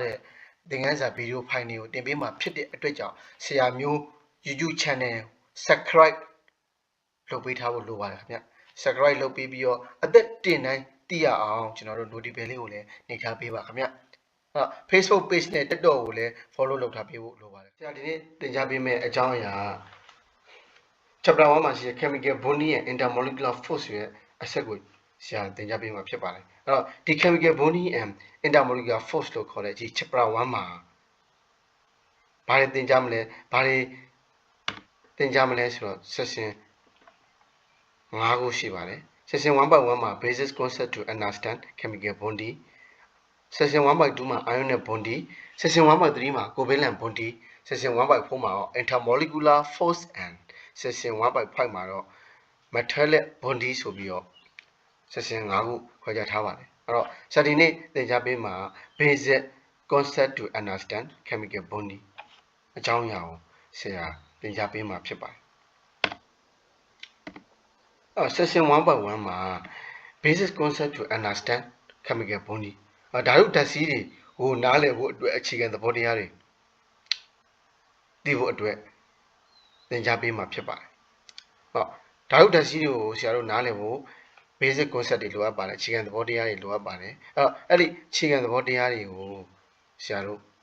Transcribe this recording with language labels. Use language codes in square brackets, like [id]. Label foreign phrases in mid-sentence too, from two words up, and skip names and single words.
[my] တဲ့သင်ခန်းစာဗီဒီယိုဖိုင်တွေကိုတင်ပေးမှာဖြစ်တဲ့အတွက်ကြောင့်ဆရာမျိုး [en] YouTube channel subscribe [my] လုပ်ပေးထားဖို့လိုပါတယ်ခင်ဗျ subscribe လုပ်ပေး ပြီးတော့အသက်တင်တိုင်းသိရအောင်ကျွန်တော်တို့ notification လေးကိုလည်းနှိပ်ထားပေးပါခင်ဗျFacebook page နဲ့တက်တော်ကိုလည်း follow လုပ်ထားပေးဖို့လိုပါတယ်ဆရာဒီနေ့သင်ကြားပေးမယ့်အကြောင်းအရာ chapter 1မှာရှိတဲ့ [en] chemical bonding and intermolecular force [my] ရဲ့အချက်ကိုဆရာသင်ကြားပေးမှာဖြစ်ပါတယ်အဲ့တော့ဒီ [en] chemical bonding and intermolecular force [my] လို့ခေါ်တဲ့ဒီ chapter 1မှာဘာတွေသင်ကြားမလဲဘာတွေသင်ကြားမလဲဆိုတော့ section 5ခုရှိပါတယ် section 1.1 မှာ [en] basic concept to understand chemical bonding section 1.2 [my] မှာ [en] ionic bonding section 1.3 [my] မှာ [en] covalent bonding section 1.4 [my] မှာတော့ [en] intermolecular force and section 1.5 [my] မှာတော့ [en] metallic bonding [my] ဆိုပြီးတော့ section 5ခုခွဲခြားထားပါတယ်အဲ့တော့ဆရာဒီနေ့သင်ကြားပေးမှာ [en] basic concept to understand chemical bonding [my] အကြောင်းအရာကိုဆရာသင်ကြားပေးမှာဖြစ်ပါတယ် section 1.1 မှာ [en] basic concept to understand chemical bonding [my] ဓာတုဓာတ်စီးတွေကိုနားလည်ဖို့အတွက်အခြေခံသဘောတရားတွေသိဖို့အတွက်သင်ကြားပေးမှာဖြစ်ပါတယ်ဓာတုဓာတ်စီးတွေကိုဆရာတို့နားလည်ဖို့ [en] basic concept [my] တွေလိုအပ်ပါတယ်အခြေခံသဘောတရားတွေလိုအပ်ပါတယ်အဲ့ဒီအခြေခံသဘောတရားတွေကိုဆရာတို့